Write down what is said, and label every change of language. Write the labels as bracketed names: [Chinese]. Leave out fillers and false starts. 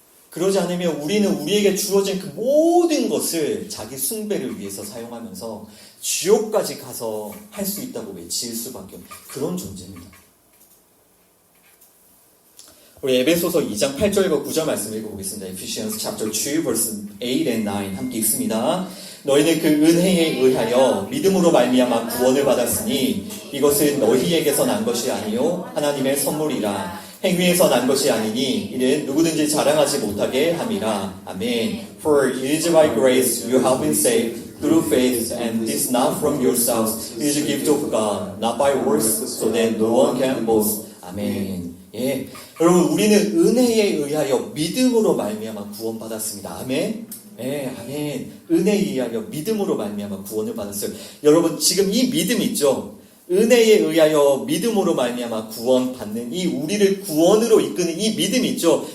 [Korean] 그러지 않으면 우리는 우리에게 주어진 그 모든 것을 자기 숭배를 위해서 사용하면서 지옥까지 가서 할 수 있다고 외칠 수밖에 없는 그런 존재입니다. 우리 에베소서 2장 8절과 9절 말씀 읽어보겠습니다. [English] Ephesians chapter 2 verse 8 and 9 [Korean] 함께 읽습니다. 너희는 그 은혜에 의하여 믿음으로 말미암아 구원을 받았으니 이것은 너희에게서 난 것이 아니요 하나님의 선물이라. 행위에서 난 것이 아니니 이는 누구든지 자랑하지 못하게 함이라. 아멘. [English] For it is by grace you have been saved through faith, and this not from yourselves. It is a gift of God, not by works, so that no one can boast. [Korean] 아멘. 예, 여러분 우리는 은혜에 의하여 믿음으로 말미암아 구원받았습니다. 아멘. 네, 아멘. 은혜에 의하여 믿음으로 말미암아 구원을 받았어요. 여러분 지금 이 믿음 있죠? 은혜에 의하여 믿음으로 말미암아 구원받는 이 우리를 구원으로 이끄는 이 믿음 있죠?